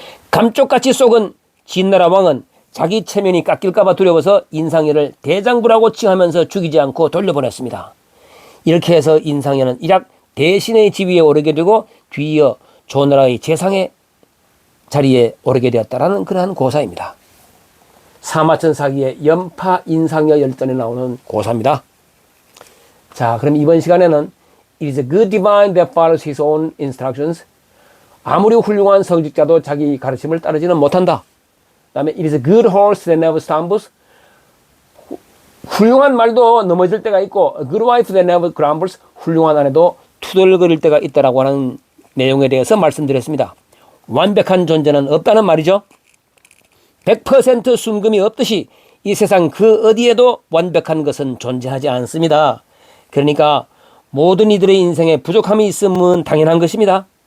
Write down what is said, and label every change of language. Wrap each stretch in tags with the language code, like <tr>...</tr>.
<ko>감쪽같이 속은 진나라 왕은 자기 체면이 깎일까봐 두려워서 인상여를 대장부라고 칭하면서 죽이지 않고 돌려보냈습니다. 이렇게 해서 인상여는 일약 대신의 지위에 오르게 되고 뒤이어 조나라의 재상의 자리에 오르게 되었다라는 그러한 고사입니다. 사마천 사기의 연파 인상여 열전에 나오는 고사입니다. 자, 그럼 이번 시간에는</ko> <en>It is a good divine that follows his own instructions.</en> <ko>아무리 훌륭한 성직자도 자기 가르침을 따르지는 못한다. 그 다음에</ko> <en>It is a good horse that never stumbles.</en> <ko>훌륭한 말도 넘어질 때가 있고</ko> <en>A good wife that never grumbles.</en> <ko>훌륭한 아내도 투덜거릴 때가 있다라고 하는 내용에 대해서 말씀드렸습니다. 완벽한 존재는 없다는 말이죠. 100% 순금이 없듯이 이 세상 그 어디에도 완벽한 것은 존재하지 않습니다. 그러니까 모든 이들의 인생에 부족함이 있음은 당연한 것입니다.</ko>